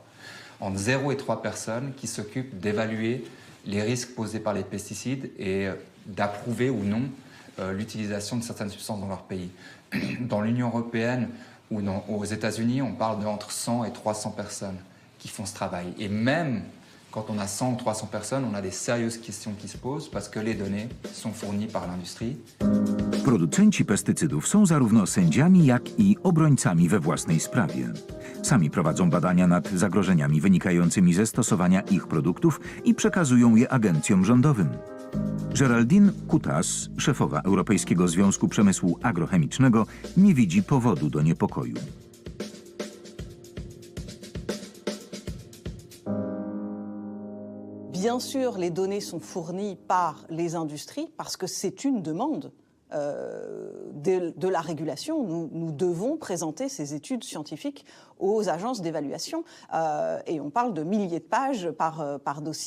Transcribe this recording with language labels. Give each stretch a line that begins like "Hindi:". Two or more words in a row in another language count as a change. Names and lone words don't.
French: Entre 0 et 3 personnes qui s'occupent d'évaluer les risques posés par les pesticides et d'approuver ou non l'utilisation de certaines substances dans leur pays. Dans l'Union européenne ou aux États-Unis, on parle d'entre 100 et 300 personnes qui font ce travail. Et même quand on a 100 ou 300 personnes, on a des sérieuses questions qui se posent parce que les données sont fournies par l'industrie.
Polish: Producenci pestycydów są zarówno sędziami, jak i obrońcami we własnej sprawie. Sami prowadzą badania nad zagrożeniami wynikającymi ze stosowania ich produktów i przekazują je agencjom rządowym. Geraldine Kutas, szefowa Europejskiego Związku Przemysłu Agrochemicznego, nie widzi powodu do niepokoju.
French: Bien sûr, les données sont fournies par les industries parce que c'est une demande de la régulation. Nous devons présenter ces études scientifiques aux agences d'évaluation et on parle de milliers de pages par dossier.